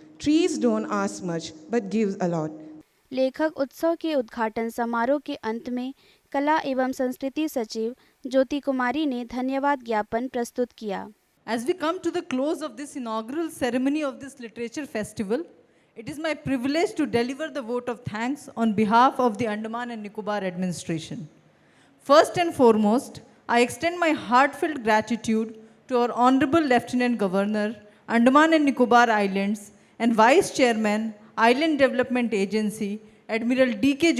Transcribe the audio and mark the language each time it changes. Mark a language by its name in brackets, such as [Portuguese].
[English] Trees don't ask much but gives a lot. [Hindi] लेखक उत्सव के उद्घाटन समारोह के अंत में कला एवं संस्कृति सचिव ज्योति कुमारी ने धन्यवाद ज्ञापन प्रस्तुत किया। [English] As we come to the close of this inaugural ceremony of this literature festival, it is my privilege to deliver the vote of thanks on behalf of the Andaman and Nicobar administration. First and foremost, I extend my heartfelt gratitude to our Honorable Lieutenant Governor, Andaman and Nicobar Islands, and Vice Chairman, Island Development Agency, Admiral D.K.